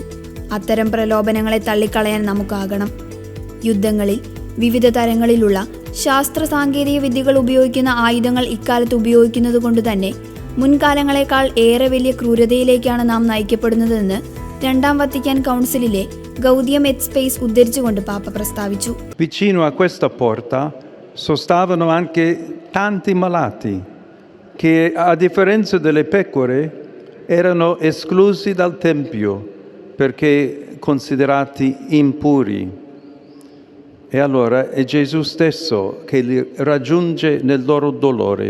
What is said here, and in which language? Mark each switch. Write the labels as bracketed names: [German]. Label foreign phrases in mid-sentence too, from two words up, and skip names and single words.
[Malayalam] അത്തരം പ്രലോഭനങ്ങളെ തള്ളിക്കളയാൻ നമുക്കാകണം. യുദ്ധങ്ങളിൽ വിവിധ തരങ്ങളിലുള്ള ശാസ്ത്ര സാങ്കേതിക വിദ്യകൾ ഉപയോഗിക്കുന്ന ആയുധങ്ങൾ ഇക്കാലത്ത് ഉപയോഗിക്കുന്നത് കൊണ്ട് തന്നെ മുൻകാലങ്ങളെക്കാൾ ഏറെ വലിയ ക്രൂരതയിലേക്കാണ് നാം നയിക്കപ്പെടുന്നതെന്ന് രണ്ടാം വത്തിക്കാൻ കൗൺസിലിലെ ഗൗദിയം എറ്റ് സ്പേസ് ഉദ്ധരിച്ചുകൊണ്ട് പാപ്പ പ്രസ്താവിച്ചു. [Italian] Vicino a questa porta sostavano anche tanti malati che, a differenza delle pecore, erano esclusi dal Tempio perché considerati impuri. E allora è Gesù stesso che li raggiunge nel loro dolore.